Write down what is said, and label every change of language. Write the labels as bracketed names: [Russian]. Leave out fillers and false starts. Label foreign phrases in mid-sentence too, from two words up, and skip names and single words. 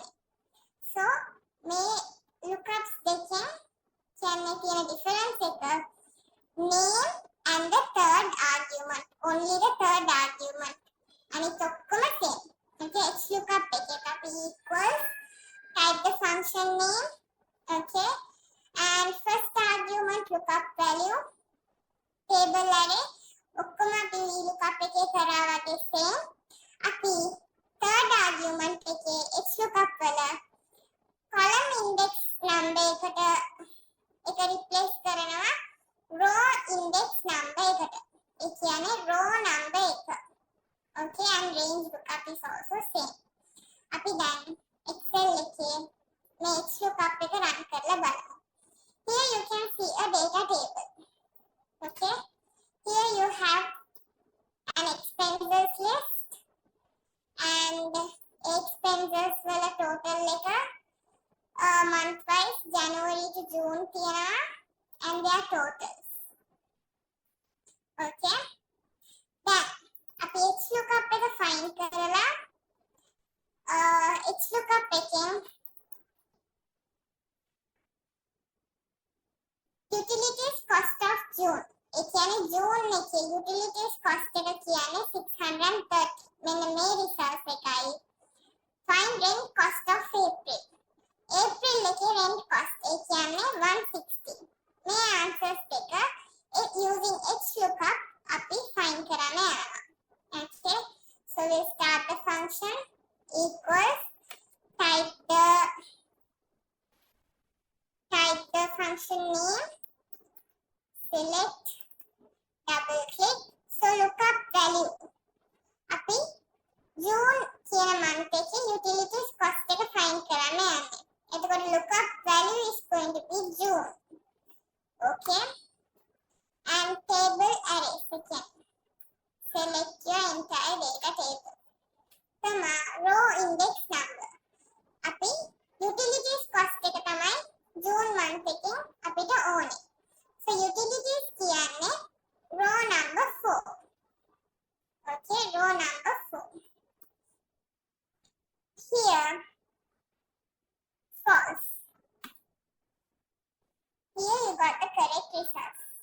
[English] So [Sinhala] මේ lookups දෙකෙන් කියන්නේ තියෙන [English] difference එක name and the third argument. Only the third argument. [Sinhala] අනිත් ඔක්කොම [English] same. Okay, lookup [Sinhala] එකේ අපි [English] equals type the function name, okay, and first argument lookup value table array [Sinhala] ඔක්කොම අපි lookup එකේ කරා වගේ [English] same. අපි third argument එකේ lookup වල column index number එකට replace කරනවා row index number එකට. [Sinhala] ඒ කියන්නේ row number එක. [English] Okay, and range lookup is also same. [Sinhala] අපි දැන් Excel එකේ මේ lookup එක run කරලා බලමු. [English] Here you can see a data table. Okay, here you have an expenses list and expenses වල total එක month wise January to June තියෙනවා and their totals. Okay, then අපි lookup එක find කරලා lookup එකෙන් utilities cost of June [Sinhala] ඒ කියන්නේ [English] June එකේ utilities cost [Sinhala] එක කියන්නේ [English] 630. [Sinhala] මෙන්න මේ results එකයි. [English] Find rent cost of April. [Sinhala] April එකේ [English] rent cost [Sinhala] ඒ කියන්නේ 160. මේ answers එක [English] using lookup [Sinhala] අපි find කරන්න යනවා. [English] Okay, so we'll start the function equals type the function name, select, double click, so lookup value අපි June කියන month එකේ utilities cost එක find [Sinhala] කරන්න යන්නේ. [English] එතකොට lookup value is going to be June. Okay, and table arrays again. Select your entire data table. Tama row index number. [Sinhala] අපි [English] utilities cost [Sinhala] එක තමයි June month එකෙන් අපිට ඕනේ. [English] So utilities කියන්නේ row number 4. Okay, row number 4. Here false. Here you got the correct results.